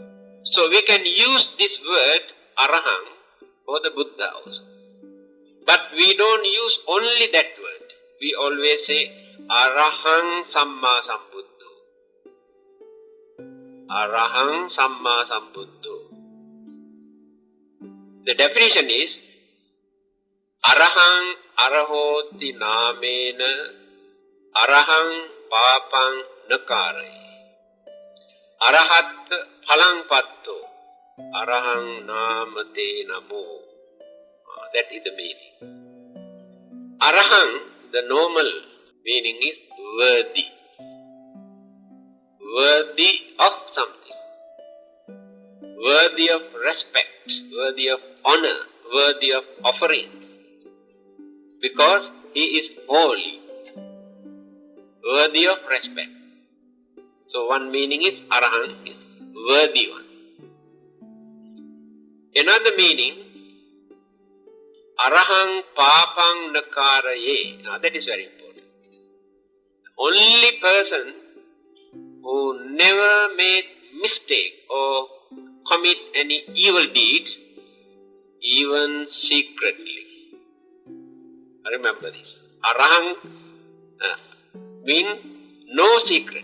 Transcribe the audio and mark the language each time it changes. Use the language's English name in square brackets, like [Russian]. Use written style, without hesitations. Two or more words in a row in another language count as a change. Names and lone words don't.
[English] So we can use this word arahant for the Buddha also. But we don't use only that word. [Pali] We always say Arahang Samma Sambuddho. Arahang Samma Sambuddho. [English] The definition is [Pali] Arahang Arahoti Namena Arahang Papang Nakare. Arahat Phalang Patto Arahang Namate Namo. [English] That is the meaning. Arahang, the normal meaning is worthy. Worthy of something. Worthy of respect. Worthy of honor. Worthy of offering. Because he is holy. Worthy of respect. So one meaning is arahant, is worthy one. Another meaning, [Pali] arahang papang nakaraye. [English] Now that is very important. The only person who never made mistake or commit any evil deeds, even secretly. Remember this. Arahang means no secret.